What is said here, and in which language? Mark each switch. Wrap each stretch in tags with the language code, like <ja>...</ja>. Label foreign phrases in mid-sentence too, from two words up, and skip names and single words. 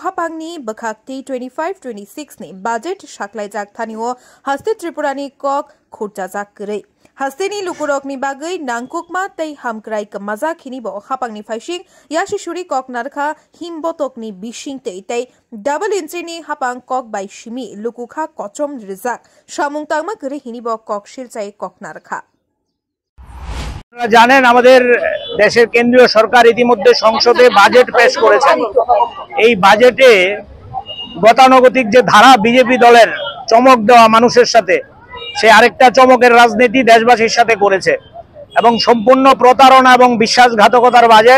<trp>Hapangni Bakakti 25-26 ni Budget Shaklai Jak Thanio Haste Tripurani Kok Khurjajak Gre Hasteni Lukurokni Bagai Nangkukma Tei Hamkrai Kamaza Kinibo Hapangni Faishing Yashishuri Kok Narkha Himbotokni Bishing Tei Double Inchini Hapang Kok by Shimi Lukukha Kochom Rizak Shamungtangma Gre Hinibo Kok Shilchai Kok Narkha</trp> <bn>জানেন আমাদের দেশের কেন্দ্রীয় সরকার ইতিমধ্যে সংসদে বাজেট পেশ করেছেন। এই বাজেটে গতানুগতিক যে ধারা বিজেপি দলের চমক দেওয়া মানুষের সাথে সে আরেকটা চমকের রাজনীতি দেশবাসীর সাথে করেছে এবং সম্পূর্ণ প্রতারণা এবং বিশ্বাসঘাতকতার বাজেট।</bn>